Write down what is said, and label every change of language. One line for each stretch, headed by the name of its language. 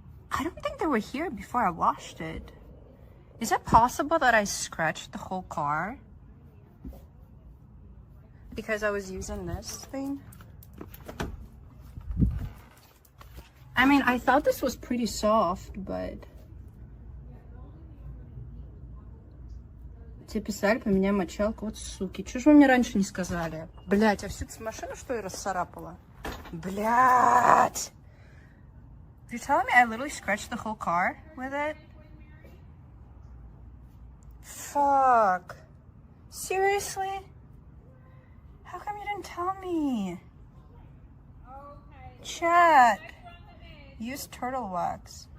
English: I don't think they were here before I washed it. Is it possible that I scratched the whole car? Because I was using this thing? I mean, I thought this was pretty soft, but...
Russian: Тебе писали, поменяй мочалку. Вот суки. Чего же вы мне раньше не сказали? Блять, а всю машину что ли расцарапала? Блять!
English: You're telling me I literally scratched the whole car with it? Fuck. Seriously? How come you didn't tell me? Chat. Use turtle wax.